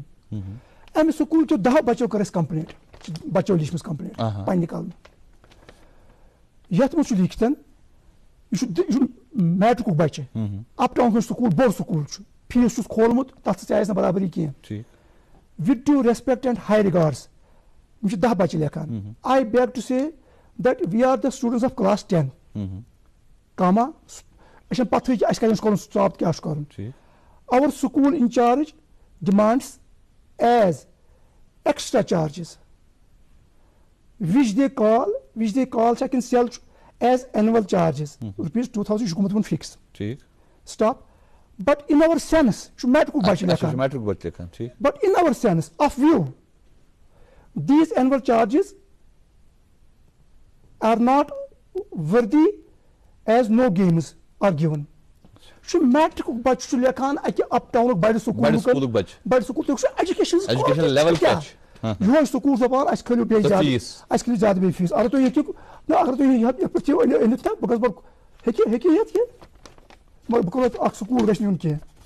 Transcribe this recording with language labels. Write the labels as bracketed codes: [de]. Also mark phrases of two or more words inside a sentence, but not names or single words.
[ks] اَمہِ سکوٗلچو 10 بَچو کٔر اَسہِ کَمپٕلینٹ بَچو لیٖچھمٕژ کَمپٕلینٹ پنٛنہِ کَلمہٕ. یَتھ منٛز چھُ لیٖکھِتھ یہِ چھُ میٹرِکُک بَچہِ اَپ ٹاوُنَس منٛز سکوٗل بوٚڑ سکوٗل چھُ فیٖس چھُس کھولمُت تَتھ سۭتۍ آسہِ نہٕ برابری کینٛہہ. [en] with due respect and high regards [ks] یِم چھِ 10 بَچہِ لیکھان. [en] I beg to say that we are the students of class 10 comma [ks] أسۍ چھِنہٕ پَتہٕ کہِ اَسہِ کَتٮ۪ن چھُ کَرُن [en] سٹاپ کیٛاہ چھُ کَرُن. our school in charge demands as extra charges which they call second sell as annual charges rupees 2000 [ks] چھُ گوٚمُت وۄنۍ فِکس. [en] stop but in our sense [ks] چھُ میٹرِکُک بَچہِ لیکھان [en] but in our sense of view these annual charges are not worthy as no games are given. [ks] چھُ میٹرِکُک بَچہِ چھُ لیکھان اَکہِ اَپ ٹاونُک بَڑِ سکوٗل بَڑِ سکوٗل تُہۍ وٕچھِو ایجوکیشن یِہوے سکوٗل دَپان اَسہِ کھٲلِو بیٚیہِ زیادٕ اَسہِ کھٲلِو زیادٕ بیٚیہِ فیٖس. اگر تُہۍ ہیٚکِو نہ اگر تُہۍ یَتھ پٮ۪ٹھ تھٲیِو أنِتھ تہٕ بہٕ گژھٕ ہیٚکہِ یَتھ کینٛہہ مگر بہٕ کَرو اکھ سکوٗل گژھِ نہٕ یُن کینٛہہ.